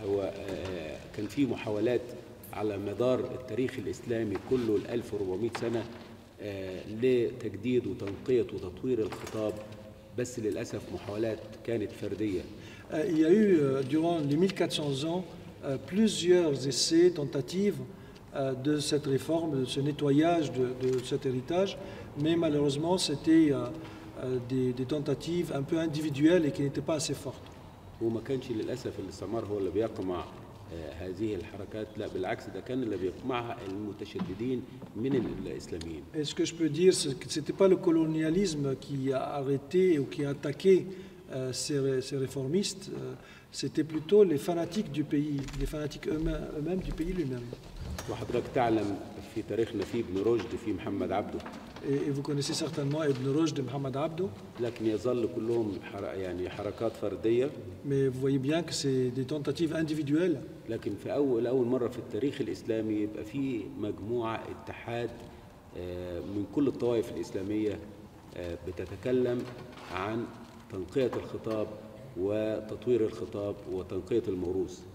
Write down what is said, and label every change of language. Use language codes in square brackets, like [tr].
[ar] هو كان في محاولات على مدار التاريخ الإسلامي كله ال 1400 سنة لتجديد وتنقية وتطوير الخطاب، بس للأسف محاولات كانت فردية. [fr] Il y a eu, durant les 1400 ans, plusieurs essais, tentatives de cette réforme, de ce nettoyage de cet héritage, mais malheureusement, c'était des tentatives un peu individuelles et qui n'étaient pas assez fortes. [ar] وما كانش للأسف الاستعمار هو اللي بيقمع هذه الحركات، لا بالعكس ده كان اللي بيقمعها المتشددين من الإسلاميين. [fr] Et ce que je peux dire, c'est que ce n'était pas le colonialisme qui a arrêté ou qui a attaqué ces réformistes, c'était plutôt les fanatiques du pays, les fanatiques eux-mêmes du pays lui-même. [ar] وحضرتك تعلم في تاريخنا في ابن رشد في محمد عبده. [fr] Et vous connaissez certainement Ibn Rushd de Muhammad Abdo. [ar] لكن يظل كلهم يعني حركات فردية. [fr] Mais vous voyez bien que c'est des tentatives individuelles. [ar] لكن في أول مرة في التاريخ الإسلامي يبقى في مجموعة اتحاد من كل الطوائف الإسلامية بتتكلم عن تنقية الخطاب وتطوير الخطاب وتنقية الموروث.